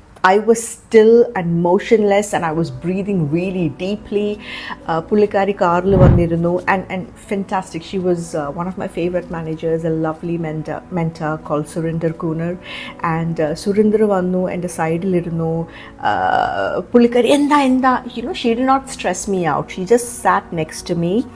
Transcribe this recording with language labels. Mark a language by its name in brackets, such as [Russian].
[English] I was still and motionless and I was breathing really deeply. [Malayalam] പുള്ളിക്കാരി കാറിൽ വന്നിരുന്നു [English] and fantastic. She was one of my favorite managers, a lovely mentor called Surinder Kunar. [Malayalam] And Surinder വന്നു എൻ്റെ സൈഡിലിരുന്നു. പുള്ളിക്കാരി എന്താ [English] she did not stress me out. She just sat next to me.